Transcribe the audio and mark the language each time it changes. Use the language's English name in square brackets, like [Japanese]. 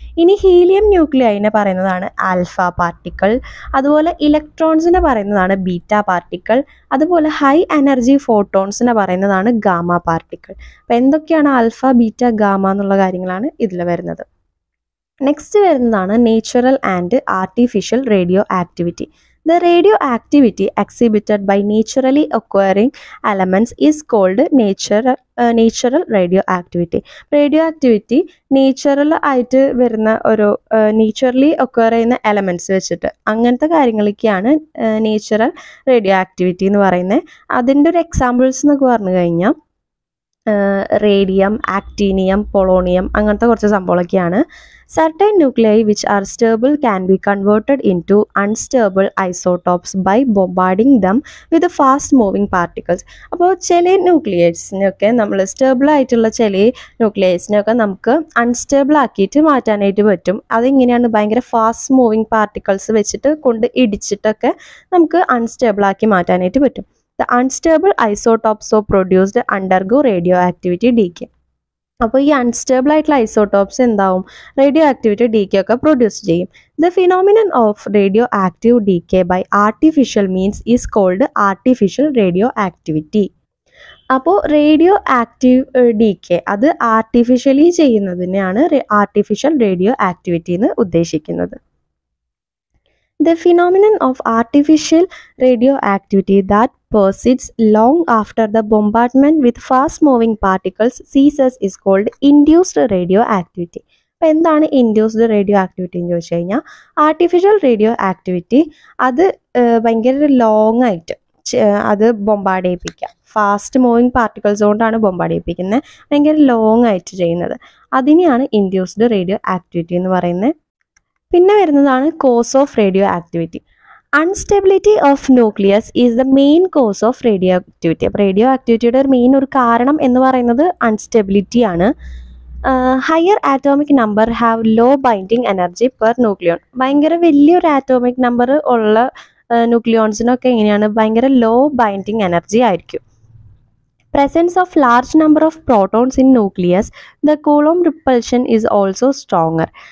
[Malayalam] ഇനി ഹീലിയം ന്യൂക്ലിയൈനെ പറയുന്നതാണ് alpha particle, അതുപോലെ ഇലക്ട്രോൺസിനെ പറയുന്നതാണ് ബീറ്റ പാർട്ടിക്കിൾ, അതുപോലെ ഹൈ എനർജി ഫോട്ടോൺസിനെ പറയുന്നതാണ് ഗാമ പാർട്ടിക്കിൾ. അപ്പോൾ എന്തൊക്കെയാണ് ആൽഫ, ബീറ്റ, ഗാമ എന്നുള്ള കാര്യങ്ങളാണ് ഇതിൽ വരുന്നത്. നെക്സ്റ്റ് വരുന്നതാണ് natural and artificial radio activity. [English] The radioactivity exhibited by naturally occurring elements is called natural radioactivity. [Malayalam] Radioactivity natural ആയിട്ട് വരുന്ന ഒരു നേച്ചുറലി ഒക്കർ ചെയ്യുന്ന എലമെൻറ്റ്സ് വെച്ചിട്ട് അങ്ങനത്തെ കാര്യങ്ങളൊക്കെയാണ് നേച്ചുറൽ റേഡിയോ ആക്ടിവിറ്റി എന്ന് പറയുന്നത്. അതിൻ്റെ ഒരു എക്സാമ്പിൾസ് എന്നൊക്കെ പറഞ്ഞു കഴിഞ്ഞാൽ റേഡിയം, ആക്ടീനിയം, പൊളോണിയം, അങ്ങനത്തെ കുറച്ച് സംഭവങ്ങളൊക്കെയാണ്. [English] Certain nuclei which are stable can be converted into unstable isotopes by bombarding them with fast moving particles. [Malayalam] അപ്പോൾ ചില ന്യൂക്ലിയസിനൊക്കെ നമ്മൾ സ്റ്റേബിൾ ആയിട്ടുള്ള ചില ന്യൂക്ലിയസിനൊക്കെ നമുക്ക് അൺസ്റ്റേബിൾ ആക്കിയിട്ട് മാറ്റാനായിട്ട് പറ്റും. അതിങ്ങനെയാണ്, ഭയങ്കര ഫാസ്റ്റ് മൂവിങ് പാർട്ടിക്കിൾസ് വെച്ചിട്ട് കൊണ്ട് ഇടിച്ചിട്ടൊക്കെ നമുക്ക് അൺസ്റ്റേബിൾ ആക്കി മാറ്റാനായിട്ട് പറ്റും. [English] The unstable isotopes so produced undergo radioactivity decay. [Malayalam] അപ്പോൾ ഈ അൺസ്റ്റേബിൾ ആയിട്ടുള്ള ഐസോട്ടോപ്സ് എന്താവും, റേഡിയോ ആക്ടിവിറ്റി ഡീകേ ഒക്കെ പ്രൊഡ്യൂസ് ചെയ്യും. [English] The phenomenon of radioactive decay by artificial means is called artificial radioactivity. [Malayalam] അപ്പോൾ റേഡിയോ ആക്റ്റീവ് ഡീകേ അത് artificially ചെയ്യുന്നതിനെയാണ് artificial radio activity എന്ന് ഉദ്ദേശിക്കുന്നത്. [English] The phenomenon of artificial radioactivity that persists long after the bombardment with fast-moving particles ceases is called induced radioactivity. [Malayalam] അപ്പോൾ എന്താണ് induced radio activity എന്ന് ചോദിച്ചു കഴിഞ്ഞാൽ, artificial radio activity അത് ഭയങ്കര ലോങ് ആയിട്ട് അത് ബൊമ്പാർഡ് ചെയ്യിപ്പിക്കുക, ഫാസ്റ്റ് മൂവിങ് പാർട്ടിക്കിൾസ് കൊണ്ടാണ് ബൊമ്പാർഡ് ചെയ്യിപ്പിക്കുന്നത്, ഭയങ്കര ലോങ് ആയിട്ട് ചെയ്യുന്നത്, അതിനെയാണ് ഇൻഡ്യൂസ്ഡ് റേഡിയോ ആക്ടിവിറ്റി എന്ന് പറയുന്നത്. പിന്നെ വരുന്നതാണ് [English] Cause of radioactivity. Instability of nucleus is the main cause of radioactivity. [Malayalam] അപ്പോൾ റേഡിയോ ആക്ടിവിറ്റിയുടെ ഒരു കാരണം എന്ന് പറയുന്നത് അൺസ്റ്റെബിലിറ്റി ആണ്. [English] Higher atomic number have low binding energy per nucleon. [Malayalam] ഭയങ്കര വലിയൊരു ആറ്റോമിക് നമ്പർ ഉള്ള ന്യൂക്ലിയോൺസിനൊക്കെ എങ്ങനെയാണ്, ഭയങ്കര ലോ ബൈൻഡിങ് എനർജി ആയിരിക്കും. [English] Presence of large number of protons in nucleus, the Coulomb repulsion is also stronger.